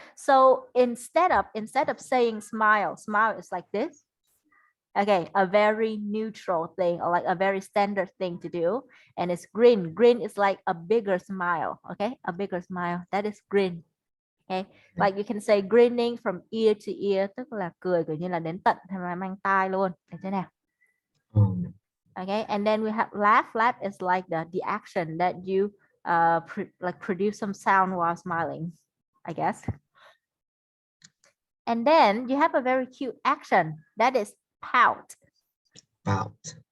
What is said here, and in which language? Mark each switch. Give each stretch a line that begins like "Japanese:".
English: So instead of saying smile is like this. Okay, a very neutral thing or like a very standard thing to do. And it's grin. Grin is like a bigger smile. Okay, a bigger smile. That is grin. Okay, like you can say grinning from ear to ear,
Vietnamese: tức là cười kiểu như là đến tận mang tai luôn. Được chưa nào?
English: Okay, and then we have laugh. Laugh is like the action that you like produce some sound while smiling, I guess. And then you have a very cute action that is pout. Pout.